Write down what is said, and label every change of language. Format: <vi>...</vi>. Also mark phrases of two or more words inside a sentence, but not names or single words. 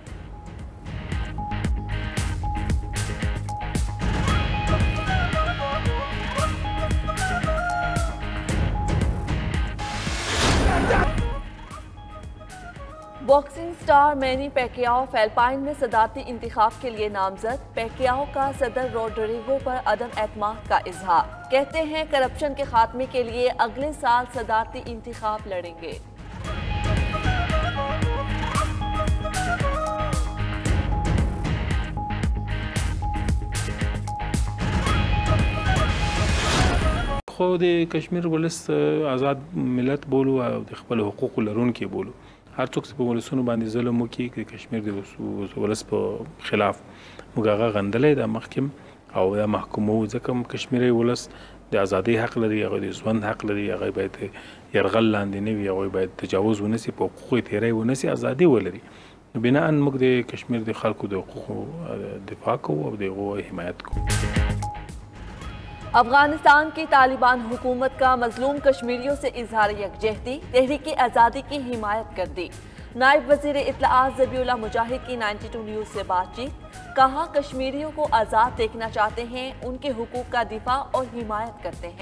<en>boxing star</en> <ur>مینی پیکیاؤ فلپائن میں صدارتی انتخاب کے لیے نامزد. پیکیاؤ کا صدر روڈریگو پر عدم اعتماد کا اظہار. کہتے ہیں کرپشن کے خاتمے کے لیے اگلے سال صدارتی انتخاب لڑیں گے.</ur> <ps>خود کشمیر ولس آزاد ملت بولو او د خپل حقوق لرونکي بولو. هر څوک چې په ولسونو باندې ظلم وکړي د کشمیر د ولس په خلاف موږ هغه غندلې د محکم او د محکومو ځکه کشمیري ولس د ازادۍ حق لري، هغه د ژوند حق لري، هغه باید یرغل لاندې نه وي، هغه باید تجاوز ونسي، په حقوقي تیری ونسي، ازادي ولري. بناء موږ د کشمیر د خلکو د حقوقو دفاع کوو او د هغوی حمایت کوو.</ps> <ur>افغانستان کی طالبان حکومت کا مظلوم کشمیریوں سے اظہار یکجہتی، تحریک آزادی کی حمایت کر دی. نائب وزیر اطلاعات ذبیح اللہ مجاہد کی 92 نیوز سے بات چیت. کہا کشمیریوں کو آزاد دیکھنا چاہتے ہیں، ان کے حقوق کا دفاع اور حمایت کرتے ہیں.</ur>